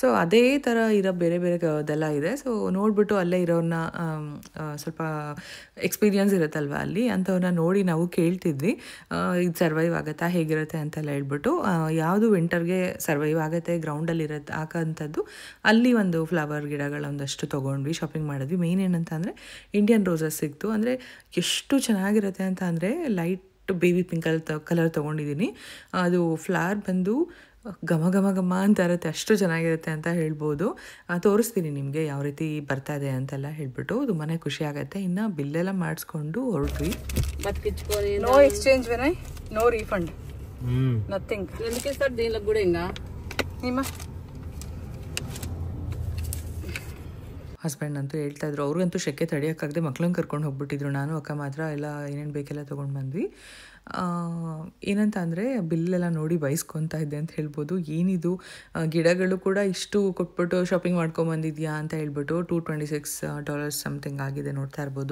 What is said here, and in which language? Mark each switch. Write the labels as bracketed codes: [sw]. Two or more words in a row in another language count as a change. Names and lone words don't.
[kn] ಅದೇ ಥರ ಇರೋ ಬೇರೆ ಬೇರೆ ಅದೆಲ್ಲ ಇದೆ ಸೊ ನೋಡಿಬಿಟ್ಟು ಅಲ್ಲೇ ಇರೋರನ್ನ ಸ್ವಲ್ಪ ಎಕ್ಸ್ಪೀರಿಯನ್ಸ್ ಇರುತ್ತಲ್ವ ಅಲ್ಲಿ ಅಂಥವ್ರನ್ನ ನೋಡಿ ನಾವು ಕೇಳ್ತಿದ್ವಿ ಇದು ಸರ್ವೈವ್ ಆಗುತ್ತಾ ಹೇಗಿರುತ್ತೆ ಅಂತೆಲ್ಲ ಹೇಳ್ಬಿಟ್ಟು ಯಾವುದು ವಿಂಟರ್ಗೆ ಸರ್ವೈವ್ ಆಗುತ್ತೆ ಗ್ರೌಂಡಲ್ಲಿ ಇರುತ್ತೆ ಹಾಕೋಂಥದ್ದು ಅಲ್ಲಿ ಒಂದು ಫ್ಲವರ್ ಗಿಡಗಳೊಂದಷ್ಟು ತೊಗೊಂಡ್ವಿ ಶಾಪಿಂಗ್ ಮಾಡಿದ್ವಿ ಮೇನ್ ಏನಂತ ಅಂದರೆ [en] Indian roses [kn] ಸಿಕ್ತು ಅಂದರೆ ಎಷ್ಟು ಚೆನ್ನಾಗಿರುತ್ತೆ ಅಂತ ಅಂದರೆ [en] light soft baby pink colour [kn] ತೊಗೊಂಡಿದ್ದೀನಿ. ಅದು ಫ್ಲವರ್ ಬಂದು ಘಮ ಘಮ ಘಮ ಅಂತ ಇರುತ್ತೆ, ಅಷ್ಟು ಚೆನ್ನಾಗಿರುತ್ತೆ ಅಂತ ಹೇಳ್ಬೋದು. ತೋರಿಸ್ತೀನಿ ನಿಮಗೆ ಯಾವ ರೀತಿ ಬರ್ತಾ ಇದೆ ಅಂತೆಲ್ಲ ಹೇಳ್ಬಿಟ್ಟು. ತುಂಬಾ ಖುಷಿ ಆಗುತ್ತೆ. ಇನ್ನು ಬಿಲ್ಲೆಲ್ಲ ಮಾಡಿಸ್ಕೊಂಡು ಹೊರಟ್ವಿ. [en] no exchange Vinay, no refund, nothing. [te] ఎందుకు ఇస్తారు దీనికి కూడా? ఇంకా [kn] ನಿಮ್ಮ ಹಸ್ಬೆಂಡ್ ಅಂತೂ ಹೇಳ್ತಾಯಿದ್ರು, ಅವ್ರಿಗಂತೂ ಶೆಕೆ ತಡೆಯೋಕ್ಕಾಗದೆ ಮಕ್ಳನ್ನ ಕರ್ಕೊಂಡು ಹೋಗ್ಬಿಟ್ಟಿದ್ರು. ನಾನು ಅಕ್ಕ ಮಾತ್ರ ಎಲ್ಲ ಏನೇನು ಬೇಕೆಲ್ಲ ತೊಗೊಂಡು ಬಂದ್ವಿ. ಏನಂತ ಅಂದರೆ ಬಿಲ್ಲೆಲ್ಲ ನೋಡಿ ಬಯಸ್ಕೊತಾ ಇದ್ದೆ ಅಂತ ಹೇಳ್ಬೋದು. ಏನಿದು ಗಿಡಗಳು ಕೂಡ ಇಷ್ಟು ಕೊಟ್ಬಿಟ್ಟು ಶಾಪಿಂಗ್ ಮಾಡ್ಕೊಂಬಂದಿದ್ಯಾ ಅಂತ ಹೇಳ್ಬಿಟ್ಟು $226 ಸಮಥಿಂಗ್ ಆಗಿದೆ, ನೋಡ್ತಾ ಇರ್ಬೋದು.